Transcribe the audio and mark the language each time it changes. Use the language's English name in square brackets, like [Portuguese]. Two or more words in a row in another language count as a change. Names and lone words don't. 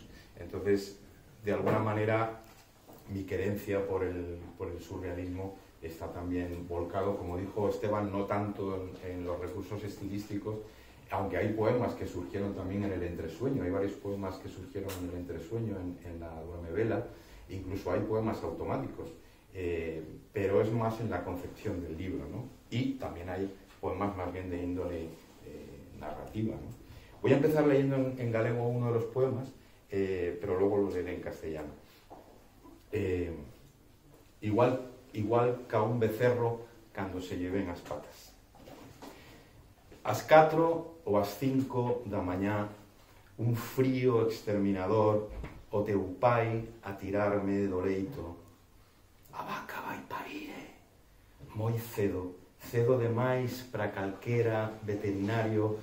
[Spanish] Entonces, de alguna manera, mi querencia por el surrealismo está también volcado, como dijo Esteban, no tanto en los recursos estilísticos, aunque hay poemas que surgieron también en el entresueño, hay varios poemas que surgieron en el entresueño, en la Duerme Vela, incluso hay poemas automáticos, pero es más en la concepción del libro, ¿no? Y también hay poemas más bien de índole narrativa, ¿no? Voy a empezar leyendo en galego uno de los poemas, pero luego lo leeré en castellano. [Galician] Igual ca un becerro cando se lle ven as patas. Ás 4 ou ás 5 da mañá, un frío exterminador, o teu pai a tirarme do leito. A vaca vai parir, moi cedo demais para calquera veterinario.